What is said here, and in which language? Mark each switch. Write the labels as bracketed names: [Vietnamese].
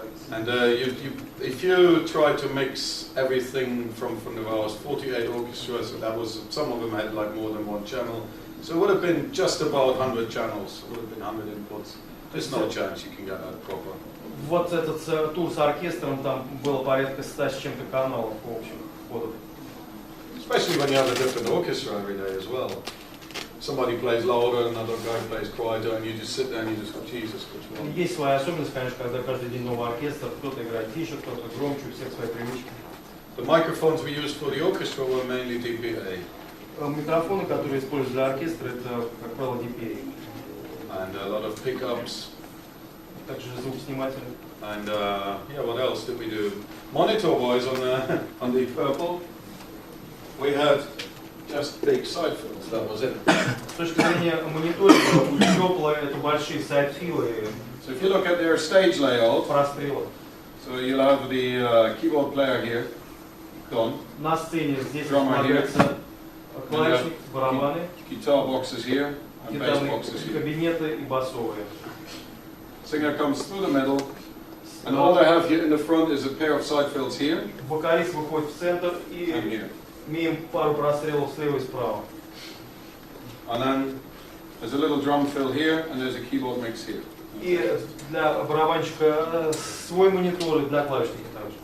[English] And if you try to mix everything from the last 48 orchestras, so that was, some of them had like more than one channel, so it would have been just about 100 channels, it would have been 100 inputs. There's no chance you can get that proper. [Russian] Вот этот тур с оркестром, там было порядка 100 с чем-то каналов общих входов. [English] Especially when you have a different orchestra every day as well. Somebody plays louder, another guy plays quieter, and you just sit there and you just go, Jesus, which one? [Russian] Есть своя особенность, конечно, когда каждый день новый оркестр, кто-то играет тише, кто-то громче, у всех свои привычки. [English] The microphones we used for the orchestra were mainly DPA. [Russian] Микрофоны, которые используют для оркестра, это, как правило, DPA. [English] And a lot of pickups. [Russian] Также звукосниматели. [English] And what else did we do? Monitor-wise on the purple, we had just big side fields, that was it. [Russian] С точки зрения мониторинга, у Тёпла это большие сайдфилы. [English] So if you look at their stage layout, [Russian] прострелы. [English] So you'll have the keyboard player here, gone. [Russian] На сцене здесь располагается клавишник, барабаны, [English] guitar boxes here, and bass boxes here. [Russian] Кабинеты и басовые. [English] Singer comes through the middle, and all they have here in the front is a pair of side fills here. [Russian] Вокалист выходит в центр и имеем пару прострелов слева и справа. [English] And then there's a little drum fill here, and there's a keyboard mix here. [Russian] И для барабанщика свой монитор и для клавишника также.